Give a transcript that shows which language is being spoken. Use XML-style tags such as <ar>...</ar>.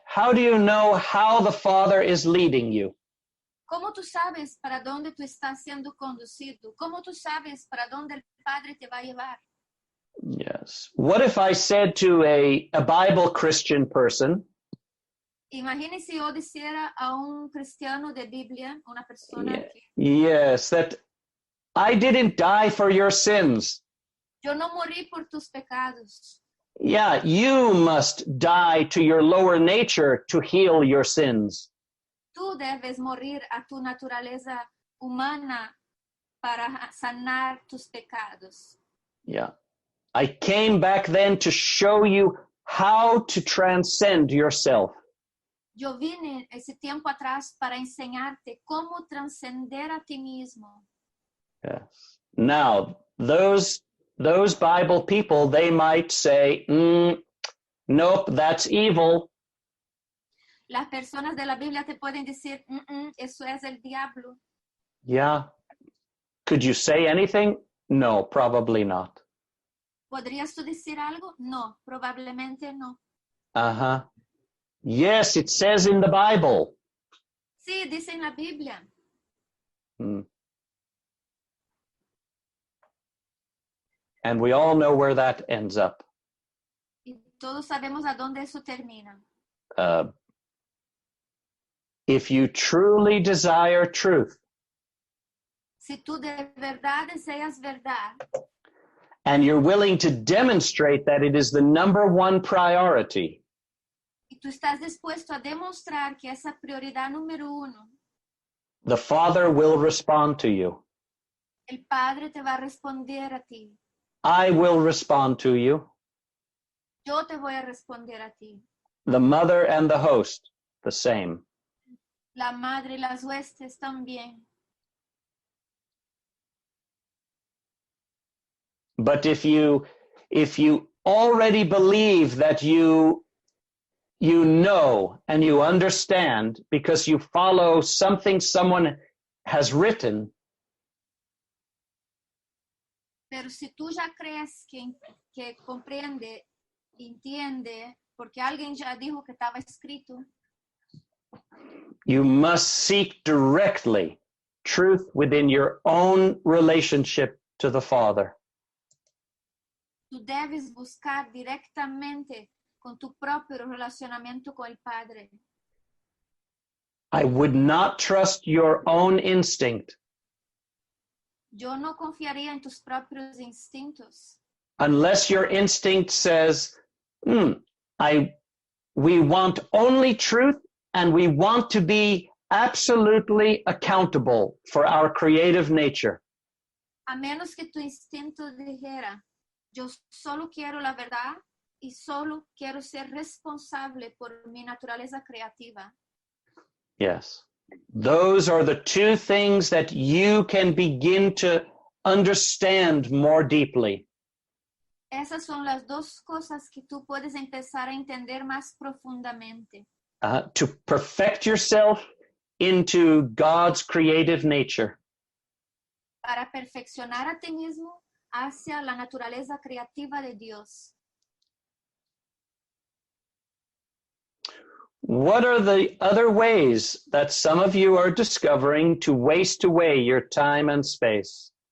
<en>How do you know how the Father is leading you?</en> <es>¿Cómo tú sabes para dónde tú estás siendo conducido? ¿Cómo tú sabes para dónde el Padre te va a llevar?</es> <en>Yes. What if I said to a Bible Christian person,</en> <es>Imagínese si yo dijera a un cristiano de Biblia, una persona</es> <en>Yeah.</en> <es>que</es> <en>yes, that I didn't die for your sins.</en> <es>yo no morí por tus pecados.</es> <en>Yeah, you must die to your lower nature to heal your sins.</en> <es>Tú debes morir a tu naturaleza humana para sanar tus pecados.</es> <en>Yeah. I came back then to show you how to transcend yourself.</en> <es>Yo vine ese tiempo atrás para enseñarte cómo trascender a ti mismo.</es> <en>Yes. Now, those Bible people, they might say, nope, that's evil.</en> <es>Las personas de la Biblia te pueden decir, eso es el diablo.</es> <en>Yeah. Could you say anything? No, probably not.</en> <es>¿Podrías tú decir algo? No, probablemente no.</es> <en>Uh-huh. Yes, it says in the Bible.</en> <es>Sí, dice en la Biblia.</es> <en>And we all know where that ends up.</en> <es>Y todos sabemos a dónde eso termina.</es> <en>If you truly desire truth,</en> <es>Si tú de verdad deseas verdad</es> <en>and you're willing to demonstrate that it is the number one priority,</en> <es>y tú estás dispuesto a demostrar que esa prioridad número uno,</es> <en>the Father will respond to you.</en> <es>el Padre te va a responder a ti.</es> <en>I will respond to you.</en> <es>Yo te voy a responder a ti.</es> <en>The mother and the host, the same.</en> <es>La madre y las huestes también.</es> <en>But if you already believe that you know and you understand because you follow something someone has written,</en> <es>Pero si tú ya crees que comprende, entiende, porque alguien ya dijo que estaba escrito,</es> <en>you must seek directly truth within your own relationship to the Father.</en> <es>tú debes buscar directamente con tu propio relacionamiento con el Padre.</es> <en>I would not trust your own instinct</en> <es>Yo no confiaría en tus propios instintos.</es> <en>unless your instinct says, we want only truth and we want to be absolutely accountable for our creative nature.</en> <es>A menos que tu instinto dijera, yo solo quiero la verdad y solo quiero ser responsable por mi naturaleza creativa.</es> <en>Yes. Those are the two things that you can begin to understand more deeply.</en> <es>Esas son las dos cosas que tú puedes empezar a entender más profundamente.</es> <en>To perfect yourself into God's creative nature.</en> <es>Para perfeccionar a ti mismo hacia la naturaleza creativa de Dios.</es> <en>What are the other ways that some of you are discovering to waste away your time and space?</en>